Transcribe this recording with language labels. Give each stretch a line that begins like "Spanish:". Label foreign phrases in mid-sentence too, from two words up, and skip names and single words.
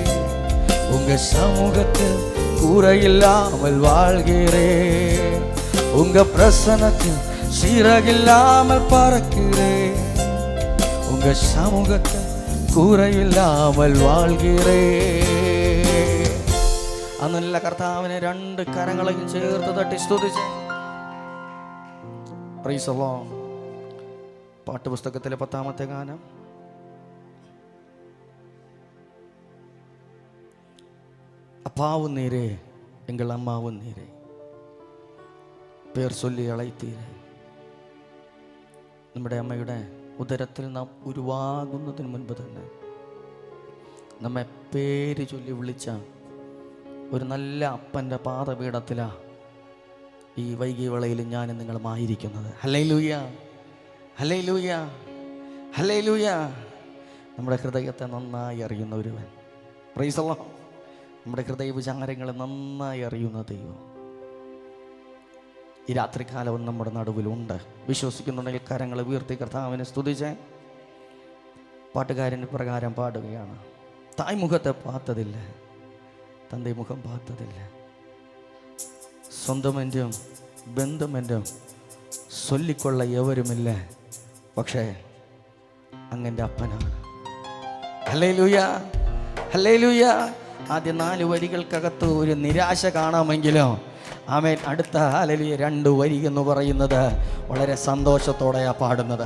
Tamil: உங்க சமூகத்தில் குறையில்லாமல் வாழ்கிறேன். உங்க பிரசன்னத்தில் சிறகில்லாமல் பறக்கிறேன். உங்க சமூகத்தில் குறையில்லாமல் வாழ்கிறேன்.
Malayalam: അന്നല്ല കർത്താവിനെ രണ്ട് കരങ്ങളെയും ചേർത്ത് തട്ടി സ്തുതിച്ച്
English: praise the Lord.
Malayalam: പാട്ടുപുസ്തകത്തിലെ 10ാമത്തെ ഗാനം.
Tamil: அப்பாவும் நீரே, எங்கள் அம்மாவும் நீரே, பேர் சொல்லி அழைத்தீரே.
Malayalam: നമ്മുടെ അമ്മയുടെ ഉദരത്തിൽ നാം ഉരുവാകുന്നതിന് മുൻപ് തന്നെ നമ്മെ പേര് ചൊല്ലി വിളിച്ച ഒരു നല്ല അപ്പൻ്റെ പാദപീഠത്തിലാണ് ഈ വൈകിയ വേളയിൽ ഞാനും നിങ്ങളുമായിരിക്കുന്നത്. ഹല്ലേലൂയ, ഹല്ലേലൂയ, ഹല്ലേലൂയ. നമ്മുടെ ഹൃദയത്തെ നന്നായി അറിയുന്ന ഒരുവൻ,
English: praise the Lord.
Malayalam: നമ്മുടെ ഹൃദയ വിചാരങ്ങളെ നന്നായി അറിയുന്ന ദൈവം ഈ രാത്രികാലവും നമ്മുടെ നടുവിലുണ്ട്. വിശ്വസിക്കുന്നുണ്ടെങ്കിൽ കരങ്ങളെ ഉയർത്തി കർത്താവിനെ സ്തുതിച്ച് പാട്ടുകാരൻ പ്രകാരം പാടുകയാണ്.
Tamil: തായ്മുഖത്തെ பார்த்ததில்ல, தந்தை முகம் பார்த்ததில்ல,
Malayalam: സ്വന്തം എന്നും ബന്ധം എന്നും ചൊല്ലിക്കൊള്ള എവരുമില്ല, പക്ഷേ അങ്ങൻ്റെ അപ്പനാണ്. ഹല്ലേലൂയ, ഹല്ലേലൂയ. ആദ്യ 4 വരികൾക്കകത്ത് ഒരു നിരാശ കാണാമെങ്കിലും ആമേൻ, അടുത്ത ഹല്ലേലൂയ 2 വരി എന്ന് പറയുന്നത് വളരെ സന്തോഷത്തോടെയാണ് പാടുന്നത്.